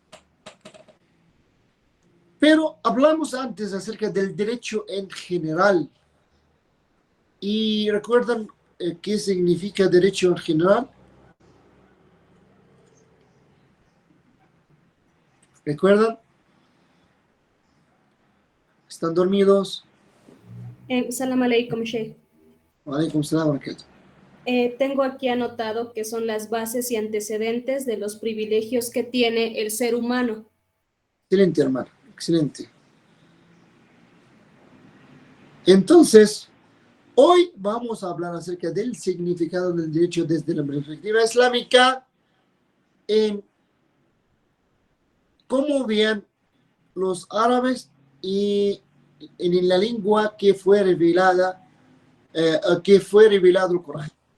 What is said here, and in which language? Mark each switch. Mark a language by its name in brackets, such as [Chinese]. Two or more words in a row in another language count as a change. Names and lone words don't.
[Spanish] Pero hablamos antes acerca del derecho en general. ¿Y recuerdan qué significa derecho en general? ¿Recuerdan? ¿Están dormidos? [Arabic] سلام عليكم، شيخ. عليكم السلام وبركاته. [Spanish] Tengo aquí anotado que son las bases y antecedentes de los privilegios que tiene el ser humano. Excelente, hermano. Excelente. Entonces, hoy vamos a hablar acerca del significado del derecho desde la perspectiva islámica en cómo vean los árabes y en la lengua que fue revelada, revelado el Corán.